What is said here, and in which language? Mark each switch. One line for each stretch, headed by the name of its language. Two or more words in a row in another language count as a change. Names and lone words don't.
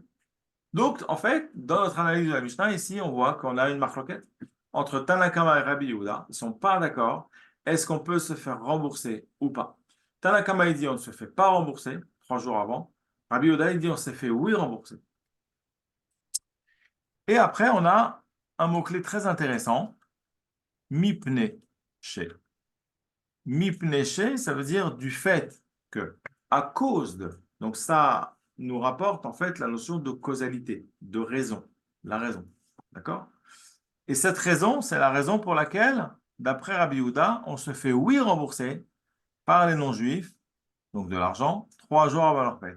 French: Donc, en fait, dans notre analyse de la Mishnah, ici, on voit qu'on a une marloquette entre Tanakama et Rabbi Yehuda. Ils ne sont pas d'accord. Est-ce qu'on peut se faire rembourser ou pas? Tanakama, il dit on ne se fait pas rembourser 3 jours avant. Rabbi Yehuda, il dit on s'est fait oui rembourser. Et après, on a un mot-clé très intéressant,
Hebrew: מפני ש. מפני ש,
French: ça veut dire du fait que, à cause de. Donc, ça nous rapporte en fait la notion de causalité, de raison, la raison. D'accord? Et cette raison, c'est la raison pour laquelle, d'après Rabbi Yehuda, on se fait oui rembourser par les non-juifs, donc de l'argent, 3 jours avant leur paie.